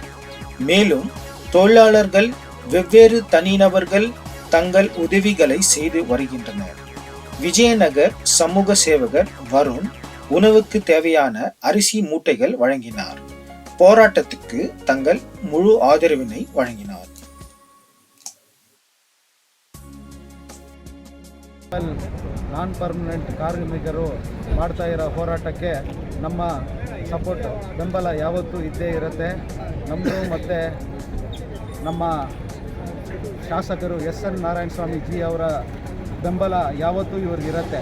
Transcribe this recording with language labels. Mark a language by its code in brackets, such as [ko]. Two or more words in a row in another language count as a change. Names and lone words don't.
[ta] மேலும் தொழிலாளர்கள் வெவ்வேறு தனிநபர்கள் தங்கள் உதவிகளை செய்து வருகின்றனர். விஜயநகர் சமூக சேவகர் வருண் உணவுக்கு தேவையான அரிசி மூட்டைகள் வழங்கினார். போராட்டத்துக்கு தங்கள் முழு ஆதரவினை வழங்கினார். [en] non permanent [kn] ಕಾರ್ಮಿಕರು ಮಾಡ್ತಾ ಇರೋ ಹೋರಾಟಕ್ಕೆ ನಮ್ಮ ಸಪೋರ್ಟ್ ಬೆಂಬಲ ಯಾವತ್ತೂ ಇದ್ದೇ ಇರುತ್ತೆ. ನಮ್ಮದು ಮತ್ತು ನಮ್ಮ ಶಾಸಕರು ಎನ್ ನಾರಾಯಣ ಸ್ವಾಮಿ ಜಿ ಅವರ ಬೆಂಬಲ ಯಾವತ್ತೂ ಇವ್ರಿಗಿರುತ್ತೆ.